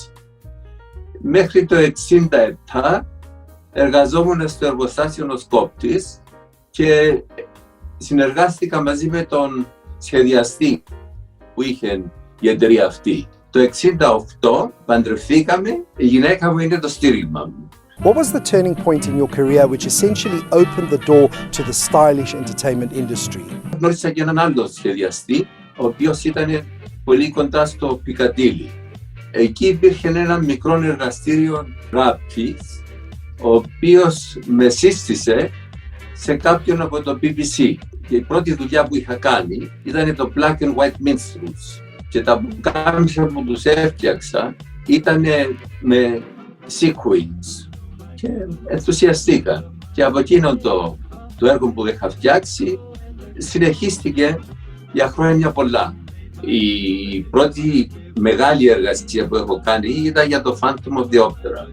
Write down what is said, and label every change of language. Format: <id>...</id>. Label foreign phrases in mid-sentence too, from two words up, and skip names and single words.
<el>Μέχρι το 1967 εργαζόμουν στο εργοστάσιο ως κόπτης και συνεργάστηκα μαζί με τον σχεδιαστή που είχε η εταιρεία αυτή. Το 1968 παντρευθήκαμε, η γυναίκα μου είναι το στήριγμα μου.</el> <en>What was the turning point in your career which essentially opened the door to the stylish entertainment industry?</en> <el>Γνώρισα και έναν άλλο σχεδιαστή, ο οποίος ήταν πολύ κοντά στο Πικαντήλι. Εκεί υπήρχε ένα μικρό εργαστήριο ράπτης, ο οποίος με σύστησε σε κάποιον από το BBC. Και η πρώτη δουλειά που είχα κάνει ήταν το black and white minstrels. Και τα πουκάμισα που τους έφτιαξα ήταν με sequins. Και ενθουσιαστήκα. Και από εκείνο το έργο που είχα φτιάξει συνεχίστηκε για χρόνια πολλά. Η πρώτη μεγάλη εργασία που έχω κάνει ήταν για το Phantom of the Opera.</el>